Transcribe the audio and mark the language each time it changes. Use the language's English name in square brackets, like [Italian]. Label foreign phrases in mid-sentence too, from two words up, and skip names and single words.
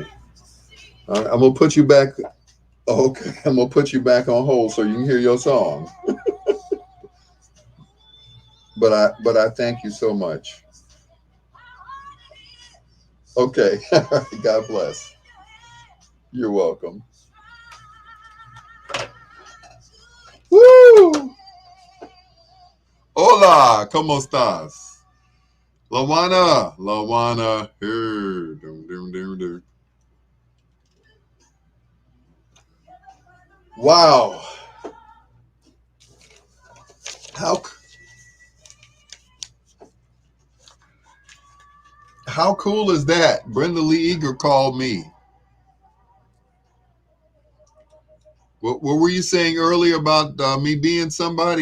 [English] All right, I'm gonna put you back. Okay, I'm gonna put you back on hold so you can hear your song. But I thank you so much. Okay. God bless. You're welcome. Woo! [Spanish] Hola, ¿cómo estás? Lawana, hey, dum, dum, dum, dum. [English] Wow, how how cool is that? Brenda Lee Eager called me. What were you saying earlier about me being somebody?